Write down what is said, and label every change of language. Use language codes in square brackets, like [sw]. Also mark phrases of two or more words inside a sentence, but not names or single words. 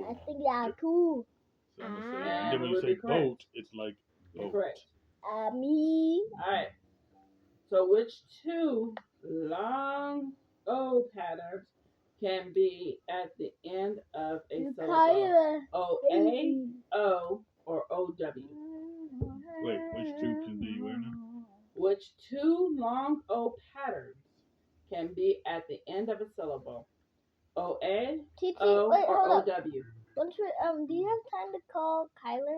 [en] I think yeah, cool. So I'm gonna say, Ah. and then when That you would be say correct. boat, it's like You're boat. correct. Me. Alright. So which two long O patterns can be at the end of a syllable? Kyla. O-A, O, or O-W? Wait, which two can be where now? Which two long O patterns can be at the end of a syllable? O-A, TT, O, wait, or hold up. O-W? Do you have time to call Kyler?